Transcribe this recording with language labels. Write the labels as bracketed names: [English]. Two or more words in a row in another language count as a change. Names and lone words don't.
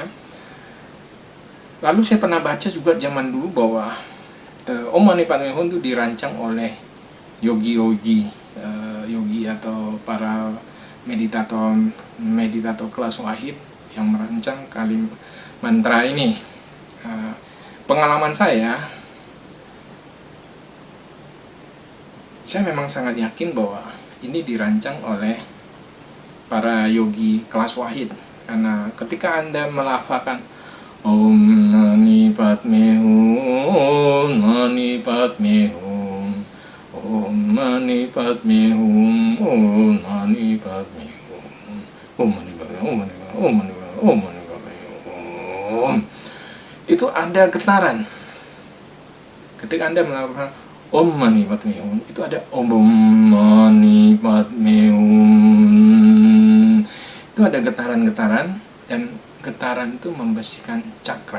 [Indonesian] Lalu saya pernah baca juga zaman dulu bahwa [Sanskrit] ॐ मणि पद्मे हूँ [Indonesian] itu dirancang oleh yogi atau para meditator kelas wahid yang merancang kalimat mantra ini. Pengalaman saya memang sangat yakin bahwa ini dirancang oleh para yogi kelas wahid, karena ketika Anda melafalkan [Sanskrit] ॐ मणि पद्मे हूँ, मणि पद्मे हूँ, ॐ मणि पद्मे हूँ, ॐ मणि पद्मे हूँ, ॐ मणि पद्मे हूँ, ॐ मणि पद्मे हूँ, ॐ मणि पद्मे हूँ, [Indonesian] itu ada getaran. Ketika Anda melakukan [Sanskrit] ॐ मणि पद्मे हूँ, [Indonesian] itu ada [Sanskrit] ॐ मणि पद्मे हूँ, [Indonesian] itu ada getaran-getaran, dan getaran itu membersihkan cakra.